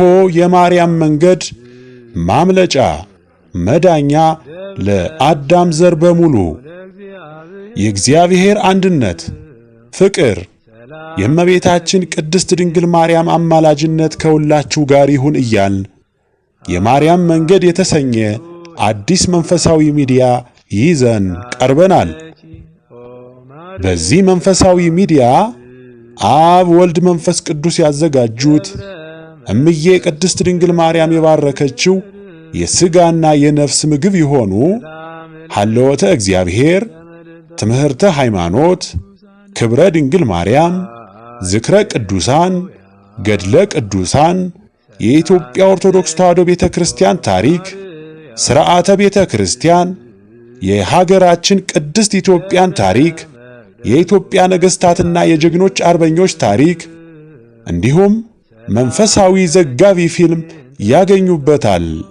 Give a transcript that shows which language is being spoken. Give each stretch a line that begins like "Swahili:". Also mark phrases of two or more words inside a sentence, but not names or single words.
Amharic: የማርያም መንገድ ማምለጫ መዳኛ ለአዳም ዘር በሙሉ የእግዚአብሔር አንድነት ፍቅር የእመቤታችን ቅድስት ድንግል ማርያም አማላጅነት ከሁላችሁ ጋር ይሁን እያልን የማርያም መንገድ የተሰኘ አዲስ መንፈሳዊ ሚዲያ ይዘን ቀርበናል። በዚህ መንፈሳዊ ሚዲያ አብ ወልድ መንፈስ ቅዱስ ያዘጋጁት እምዬ ቅድስት ድንግል ማርያም የባረከችው የሥጋና የነፍስ ምግብ የሆኑ ሐልወተ እግዚአብሔር፣ ትምህርተ ሃይማኖት፣ ክብረ ድንግል ማርያም፣ ዝክረ ቅዱሳን፣ ገድለ ቅዱሳን፣ የኢትዮጵያ ኦርቶዶክስ ተዋሕዶ ቤተ ክርስቲያን ታሪክ፣ ሥርዓተ ቤተ ክርስቲያን፣ የሀገራችን ቅድስት ኢትዮጵያን ታሪክ፣ የኢትዮጵያ ነገሥታትና የጀግኖች አርበኞች ታሪክ እንዲሁም መንፈሳዊ ዘጋቢ ፊልም ያገኙበታል።